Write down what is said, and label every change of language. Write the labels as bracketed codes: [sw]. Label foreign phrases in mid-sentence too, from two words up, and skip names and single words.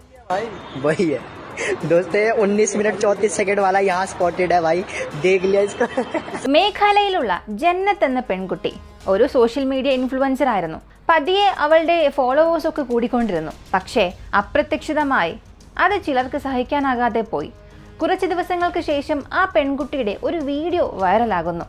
[hi] वही है दोस्त, 19 मिनट 34 सेकंड वाला यहाँ स्पॉटेड है भाई, देख लिया इसका. [ml] മേഘാലയയിലുള്ള ജന്നത്ത് എന്ന പെൺകുട്ടി ഒരു [en] social media influencer [ml] ആയിരുന്നു. പതിയെ അവളുടെ ഫോളോവേഴ്സ് ഒക്കെ കൂടിക്കൊണ്ടിരുന്നു. പക്ഷേ അപ്രത്യക്ഷിതമായി അത് ചിലർക്ക് സഹിക്കാനാകാതെ പോയി. കുറച്ച് ദിവസങ്ങൾക്ക് ശേഷം ആ പെൺകുട്ടിയുടെ ഒരു വീഡിയോ വൈറലാകുന്നു.